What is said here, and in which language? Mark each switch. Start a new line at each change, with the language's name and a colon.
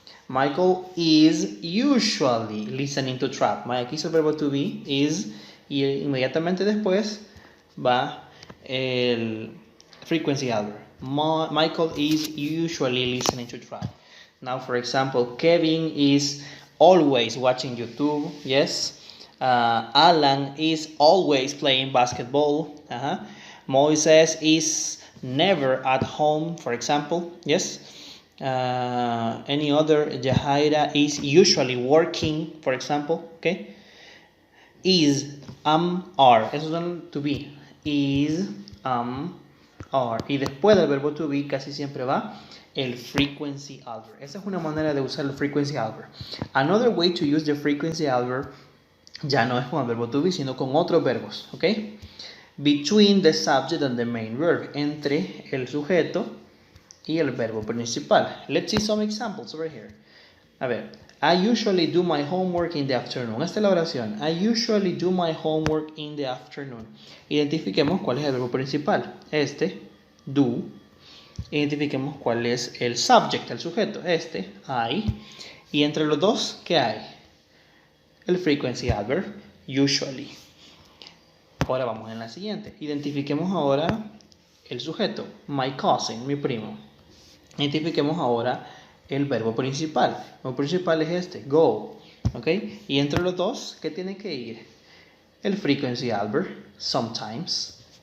English: Michael is usually listening to trap.
Spanish: Aquí es el verbo to be, is, y inmediatamente después va el frequency adverb.
English: Michael is usually listening to trap. Now, for example, Kevin is always watching YouTube. Yes. Alan is always playing basketball. Moises is never at home, for example. Yes. Any other? Jahaira is usually working, for example. Okay. Is, are.
Spanish: Esos son to be. Is, are. Y después del verbo to be casi siempre va el frequency adverb. Esa es una manera de usar el frequency adverb.
English: Another way to use the frequency adverb
Spanish: ya no es con el verbo to be, sino con otros verbos. ¿Ok?
English: Between the subject and the main verb.
Spanish: Entre el sujeto y el verbo principal.
English: Let's see some examples over here.
Spanish: A ver.
English: I usually do my homework in the afternoon.
Spanish: Esta es la oración.
English: I usually do my homework in the afternoon.
Spanish: Identifiquemos cuál es el verbo principal. Este, do. Identifiquemos cuál es el subject, el sujeto. Este, I. Y entre los dos, ¿qué hay? El frequency adverb, usually. Ahora vamos en la siguiente. Identifiquemos ahora el sujeto. My cousin, mi primo. Identifiquemos ahora el verbo principal. El verbo principal es este, go. ¿Ok? Y entre los dos, ¿qué tiene que ir? El frequency adverb, sometimes.